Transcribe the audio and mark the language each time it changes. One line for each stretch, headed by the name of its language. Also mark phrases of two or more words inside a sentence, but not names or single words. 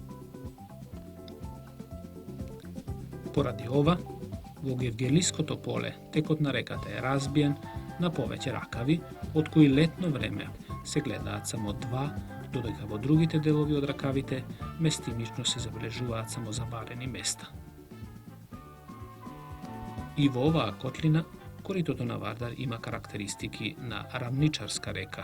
Macedonian: Поради ова, во Гевгелиското поле текот на реката е разбиен на повеќе ракави, од кои летно време се гледаат само два, додека во другите делови од ракавите местимично се забележуваат само забарени места. И во оваа котлина Коритото на Вардар има карактеристики на равничарска река.